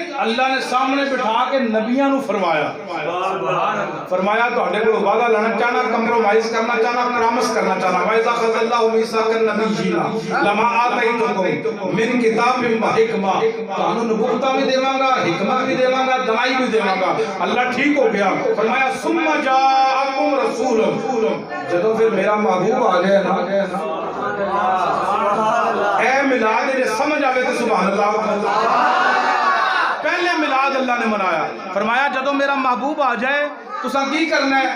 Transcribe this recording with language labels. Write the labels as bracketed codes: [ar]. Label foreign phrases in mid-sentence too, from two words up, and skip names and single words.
[pa] اللہ نے سامنے بٹھا کے نبیاں نو فرمایا تہاڈے کول وعدہ لینا چاہنا، کمپرومائز کرنا چاہنا، پرامس کرنا چاہنا، [ar] وَإِذَا أَخَذَ اللَّهُ مِيثَاقَ النَّبِيِّينَ لَمَا آتَيْتُكُم مِّن كِتَابٍ وَحِكْمَةٍ، [pa] تانوں نبوت بھی دیواں گا، حکمت بھی دیواں گا، دانائی بھی دیواں گا۔ اللہ ٹھیک ہو گیا، فرمایا [ar] ثُمَّ جَاءَكُمْ رَسُولٌ، [pa] جدوں پھر میرا محبوب آ گیا نا، اے میلاد نے سمجھ آوے تو [ar] سبحان اللہ، [pa] پہلے میلاد اللہ نے منایا، فرمایا جدوں میرا محبوب آ جائے تو سا کی کرنا ہے؟